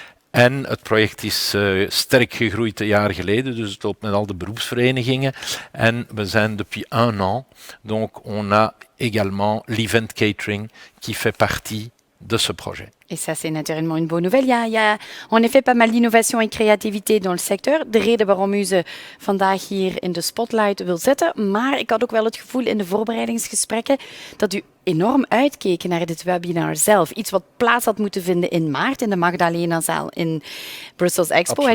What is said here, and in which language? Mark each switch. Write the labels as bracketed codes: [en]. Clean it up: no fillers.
[nl] En het project is sterk gegroeid een jaar geleden, dus het loopt met al de beroepsverenigingen. En we zijn [fr] depuis 1 an, donc on a également l'event catering qui fait partie de ce projet. Et ça, c'est naturellement une bonne nouvelle. Il y a en effet pas mal d'innovation [nl] en creativiteit [fr] dans le secteur. [nl] De reden waarom u ze vandaag hier in de spotlight wil zetten. Maar ik had ook wel het gevoel in de voorbereidingsgesprekken dat u enorm uitkeek naar dit webinar zelf. Iets wat plaats had moeten vinden in maart in de Magdalena-zaal in Brussels Expo.